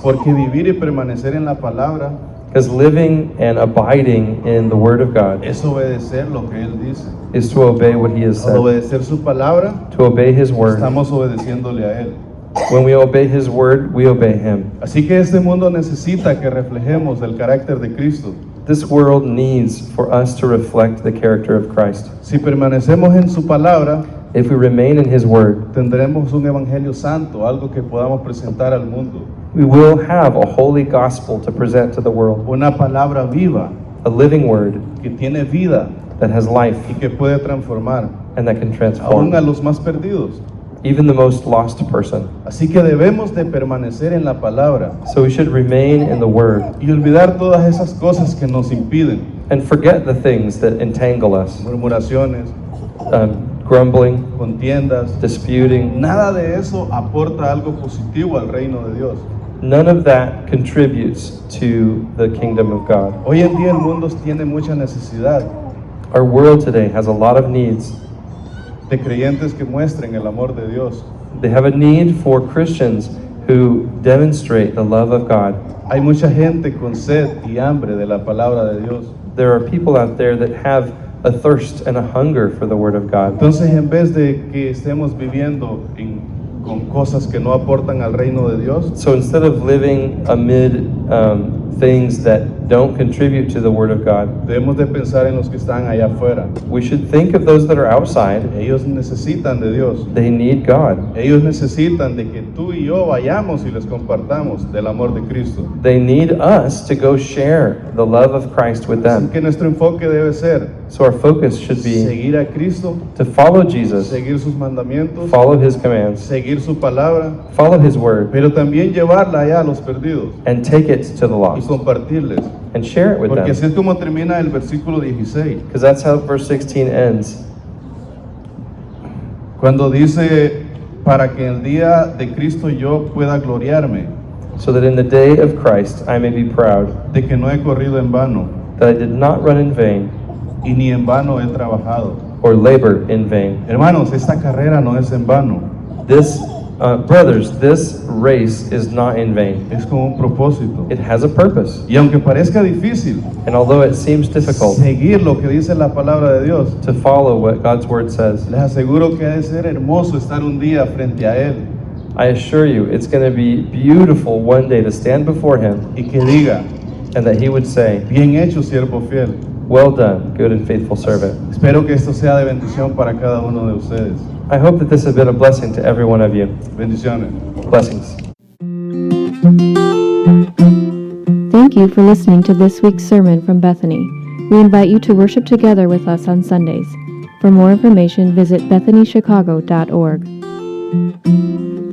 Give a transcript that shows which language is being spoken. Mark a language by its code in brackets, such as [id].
[es] Porque vivir y permanecer en la palabra [en] Because living and abiding in the Word of God [es] es obedecer lo que Él dice. [en] is to obey what He has [es] Al [en] said, [es] obedecer su palabra, [en] to obey His Word. [es] estamos obedeciéndole a Él. [en] When we obey His Word, we obey Him. [es] Así que este mundo necesita que reflejemos el carácter de Cristo. [en] This world needs for us to reflect the character of Christ. [es] Si permanecemos en su palabra, [en] If we remain in His Word, [es] tendremos un evangelio santo, algo que podamos presentar al mundo. [en] we will have a holy gospel to present to the world, [es] Una palabra viva [en] a living Word [es] que tiene vida [en] that has life [es] y que puede transformar [en] and that can [es] aún [en] transform [es] a los más perdidos. [en] even the most lost person. [es] Así que debemos de permanecer en la palabra [en] So we should remain in the Word [es] y olvidar todas esas cosas que nos impiden [en] and forget the things that entangle us. [es] Murmuraciones, [en] Grumbling, [es] contiendas. [en] disputing. [es] Nada de eso aporta algo positivo al reino de Dios. [en] None of that contributes to the kingdom of God. [es] Hoy en día el mundo tiene mucha necesidad [en] Our world today has a lot of needs. [es] de creyentes que muestren el amor de Dios. [en] They have a need for Christians who demonstrate the love of God. [es] Hay mucha gente con sed y hambre de la palabra de Dios. [en] There are people out there that have a thirst and a hunger for the Word of God. [es] Entonces, en vez de que estemos viviendo con cosas que no aportan al reino de Dios, [en] So instead of living amid things that don't contribute to the Word of God, [es] debemos de pensar en los que están allá afuera. [en] we should think of those that are outside. [es] Ellos necesitan de Dios. [en] They need God. [es] Ellos necesitan de que tú y yo vayamos y les compartamos del amor de Cristo. [en] They need us to go share the love of Christ with [es] Así [en] them. [es] que nuestro enfoque debe ser [en] So our focus should be [es] seguir a Cristo, [en] to follow Jesus, [es] seguir sus mandamientos, [en] follow His commands, [es] seguir su palabra, [en] follow His Word, [es] pero también llevarla allá a los perdidos [en] and take it to the [es] y [en] lost [es] compartirles. [en] and share it with [es] Porque así [en] them. [es] es como termina el versículo 16, [en] Because that's how verse 16 ends. [es] cuando dice, para que el día de Cristo yo pueda gloriarme, [en] So that in the day of Christ I may be proud [es] de que no he corrido en vano, [en] that I did not run in vain [es] y ni en vano he trabajado. [en] or labor in vain. [es] Hermanos, esta carrera no es en vano, [en] This, brothers, this race is not in vain. [es] es con un propósito. [en] It has a purpose. [es] Y aunque parezca difícil [en] And although it seems difficult [es] seguir lo que dice la palabra de Dios, [en] to follow what God's Word says, [es] les aseguro que ha de ser hermoso estar un día frente a Él [en] I assure you it's going to be beautiful one day to stand before Him [es] y que diga, [en] and that He would say, [es] bien hecho, siervo fiel. [en] well done, good and faithful servant. [es] Espero que esto sea de bendición para cada uno de ustedes. [en] I hope that this has been a blessing to every one of you. [es] Bendiciones. [en] Blessings. Thank you for listening to this week's sermon from Bethany. We invite you to worship together with us on Sundays. For more information, visit bethanychicago.org.